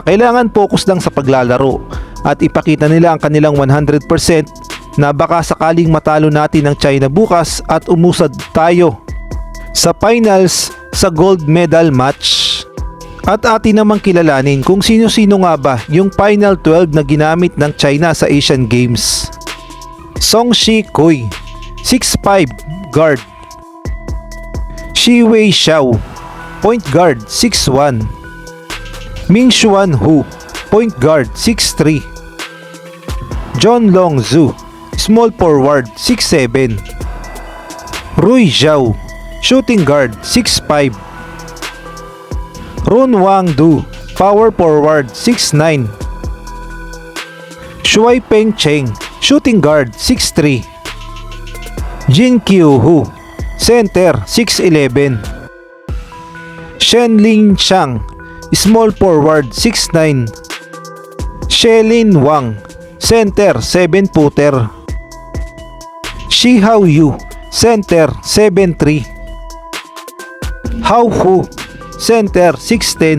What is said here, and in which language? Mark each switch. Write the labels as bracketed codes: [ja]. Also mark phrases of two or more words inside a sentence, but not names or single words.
[tl] Kailangan focus lang sa paglalaro at ipakita nila ang kanilang 100% na baka sakaling matalo natin ng China bukas at umusad tayo sa finals sa [en] gold medal match. [tl] At atin namang kilalanin kung sino-sino nga ba yung final 12 na ginamit ng China sa Asian Games. [en] Song Shi-kui, 6'5", guard. Shi Wei-xiao, point guard, 6'1". Ming Xuanhu, point guard, 6'3". John Long-zu, small forward, 6'7". Rui Zhao, shooting guard, 6'5". Ron Wang-du, power forward, 6'9". Shuai Peng-cheng, shooting guard, 6'3". Jin Kyu-hu, center, 6'11". Shen Lin-chang, small forward, 6'9". Shelin Wang, center, 7-footer. Shi Hao-yu, center, 7'3". Hao Hu, center, 6'10".